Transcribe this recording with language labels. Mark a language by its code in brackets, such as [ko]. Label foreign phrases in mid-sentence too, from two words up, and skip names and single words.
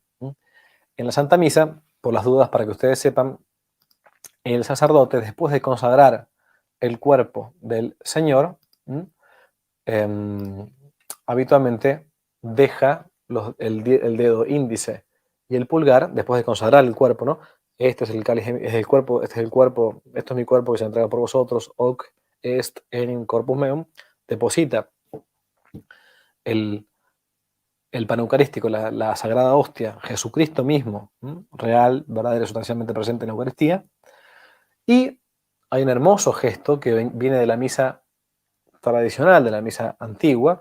[es] En la Santa Misa, por las dudas, para que ustedes sepan, el sacerdote, después de consagrar el cuerpo del Señor, habitualmente deja el dedo índice y el pulgar, después de consagrar el cuerpo, ¿no? Este es el cáliz, es el cuerpo, este es el cuerpo, esto es mi cuerpo que se entrega por vosotros, [la] hoc est enim corpus meum, [es] deposita el, el pan eucarístico, la sagrada hostia, Jesucristo mismo, real, verdadero, sustancialmente presente en la Eucaristía, y hay un hermoso gesto que viene de la misa tradicional, de la misa antigua.